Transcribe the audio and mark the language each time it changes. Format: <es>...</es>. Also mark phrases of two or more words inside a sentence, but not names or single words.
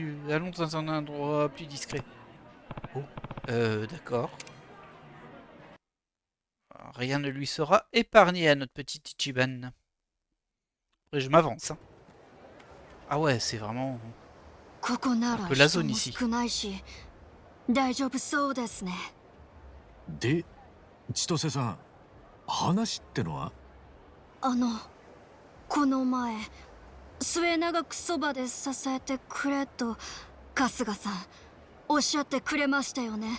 <fr>Allons dans un endroit plus discret. Oh. D'accord. Rien ne lui sera épargné à notre petit Ichiban. Après, je m'avance. Hein. Ah ouais, c'est vraiment... un peu la zone ici.</fr> <ja>で、千歳さん、話ってのは？この前、末永くそばで支えてくれと春日さんおっしゃってくれましたよね。</ja>